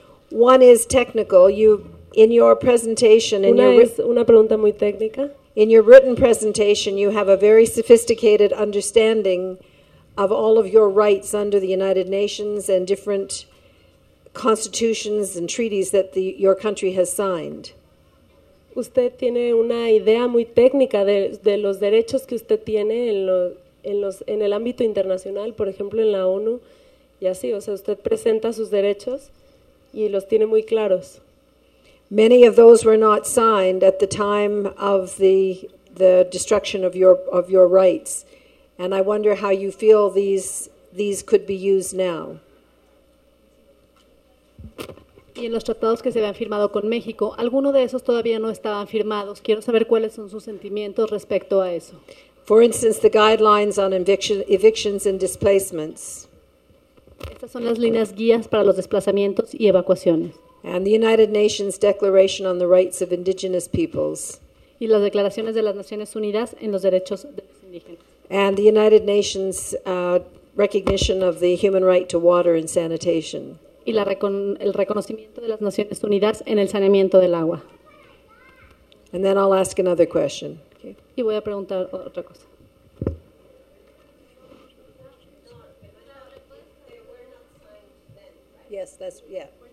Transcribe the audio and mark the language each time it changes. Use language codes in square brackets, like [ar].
[en] One is technical. You, in your presentation, [es] una [en] in your [es] es una pregunta muy técnica. [en] In your written presentation, you have a very sophisticated understanding of all of your rights under the United Nations and different constitutions and treaties that your country has signed. [es] Usted tiene una idea muy técnica de los derechos que usted tiene en el ámbito internacional, por ejemplo, en la ONU, y así, o sea, usted presenta sus derechos y los tiene muy claros. [en] Many of those were not signed at the time of the destruction of your rights, and I wonder how you feel these could be used now. [es] Y en los tratados que se habían firmado con México, alguno de esos todavía no estaban firmados. Quiero saber cuáles son sus sentimientos respecto a eso. [en] For instance, the guidelines on evictions and displacements. [es] Estas son las líneas guías para los desplazamientos y evacuaciones. [en] And the United Nations Declaration on the Rights of Indigenous Peoples. [es] Y las declaraciones de las Naciones Unidas en los derechos de los indígenas. [en] And the United Nations recognition of the human right to water and sanitation. [es] Y el reconocimiento de las Naciones Unidas en el saneamiento del agua. [en] And then I'll ask another question. [es] Y voy a preguntar otra cosa. [en] Yes, that's yeah.